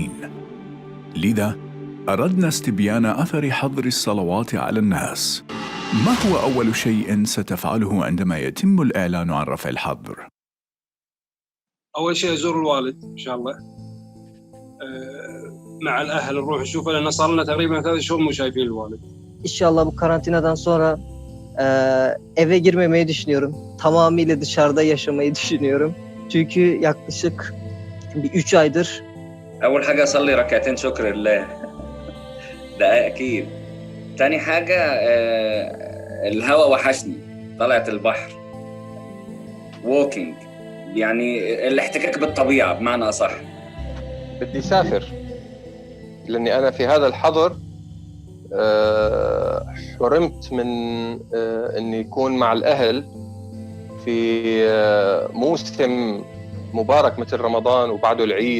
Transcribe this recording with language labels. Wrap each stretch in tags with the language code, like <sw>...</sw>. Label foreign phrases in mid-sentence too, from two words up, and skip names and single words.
<ar>لذا أردنا استبيان أثر حظر الصلوات على الناس. ما هو أول شيء ستفعله عندما يتم الإعلان عن رفع الحظر؟ أول شيء أزور الوالد إن شاء الله، مع الأهل نروح نشوفه، لأن صار لنا تقريبا 3 شهور مو şaifin الوالد.</ar> <tr>İnşallah bu karantinadan sonra eve girmemeyi düşünüyorum. Tamamıyla dışarıda yaşamayı düşünüyorum. Çünkü yaklaşık 3 aydır.</tr> <ar>أول حاجة أصلي ركعتين شكر لله. ده أكيد. تاني حاجة الهواء وحشني، طلعة البحر، walking، يعني الاحتكاك بالطبيعة بمعنى أصح. بدي سافر، لأني أنا في هذا الحظر حرمت من أني يكون مع الأهل في موسم مبارك مثل رمضان وبعده العيد.</ar>